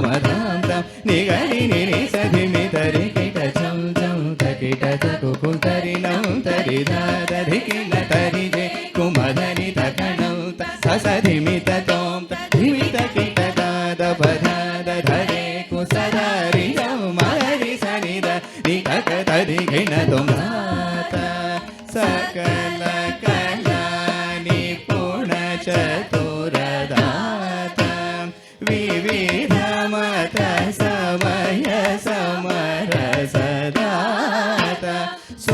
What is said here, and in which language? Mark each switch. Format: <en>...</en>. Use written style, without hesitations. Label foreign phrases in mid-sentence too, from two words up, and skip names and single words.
<kn>ಧಂ ತಂ ನಿ ಗ ರಿ ನಿ ರಿ ಸ ಧಿ ಮಿ ತ ರಿ ಕಿ ಟ ಜೌ ಜೌ ತ ಕಿ ಟ ತ ಕು ಕು ತ ರಿ ನೌ ತ ರಿ ದ ದ ಧಿ ಕಿ ನ ತ ರಿ ಜೆ ಕು ಮ ಧ ನಿ ತ ಕ ನೌ ತ ಸ ಸ ಧಿ ಮಿ ತ ತೋಂ ತ ಧಿ ಮಿ ತ ಕಿ ಟ ದ ದ ಪ ಧ ದ ಧ ರೆ ಕು ಸ ದ ರಿ ಜೌ ಮ ರಿ ಸ ನಿ ದ ನಿ ತ ಕ ತ ಧಿ ಕಿ ನ ತುಂ ಧ ತ ಸಕಲ ಕಲಾ ನಿಪುಣ ಚತುರದಾತ ವಿವಿಧ ಮತ ಸಮಯ ಸಮರಸದಾತ</kn>